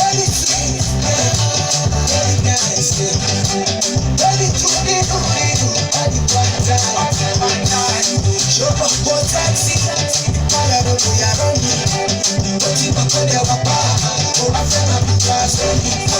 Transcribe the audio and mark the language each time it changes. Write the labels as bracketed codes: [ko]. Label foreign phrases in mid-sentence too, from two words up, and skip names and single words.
[en] sweet, baby, nice, baby, to be, to be, to be, to be, [yo] Ṣé o mọ̀ pé ó sexy? Má lọ rò bóyá rán mi. Ó ti mọ̀ pé ó lè wá pa. Ó wá fẹ́ máa bí wá sórí.